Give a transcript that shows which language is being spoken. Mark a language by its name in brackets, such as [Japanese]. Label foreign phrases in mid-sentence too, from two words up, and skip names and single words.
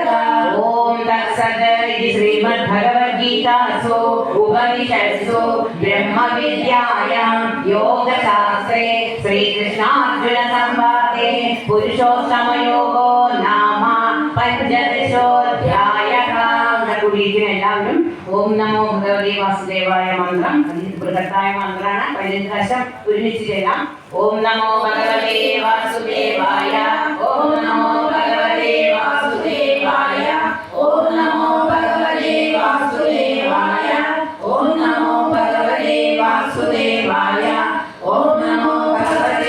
[Sanskrit] ॐ तत्सत् इति श्रीमद्भगवद्गीतासु उपनिषत्सु ब्रह्मविद्यायां योगशास्त्रे श्रीकृष्णार्जुनसंवादे पुरुषोत्तमयोगो नाम पञ्चदशोऽध्यायः. [Malayalam] എല്ലാവരും [Sanskrit] ഓം നമോ ഭഗവതി വാസുദേവായ [Malayalam] മന്ത്രം ബൃഹത്തായ മന്ത്രാണ്. 15 പ്രാവശ്യം ഒരുമിച്ച് ചെയ്യാം. [Sanskrit] ഓം നമോ ഭഗവതേ വാസുദേവായ. ഓം നമോ ഭഗവതേ വാസുദേവായ. ഓം നമോ ഭഗവതേ വാസുദേവായ ഓം നമോ ഭഗവതേ വാസുദേവായ ഓം നമോ ഭഗവതേ